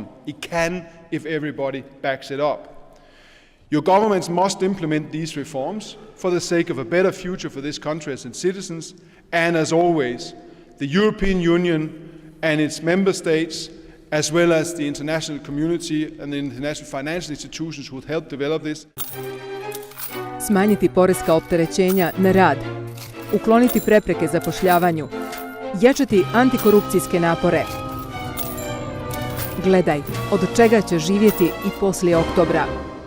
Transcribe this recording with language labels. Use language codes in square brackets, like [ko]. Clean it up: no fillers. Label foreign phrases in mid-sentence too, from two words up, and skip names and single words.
[en] It can if everybody backs it up. Your governments must implement these reforms for the sake of a better future for this country as its citizens, and as always, the European Union and its member states, as well as the international community and the international financial institutions who would help develop this. [bs] Smanjiti poreska opterećenja na rad, ukloniti prepreke zapošljavanju, jačati antikorupcijske napore. Gledaj od čega će živjeti i poslije oktobra.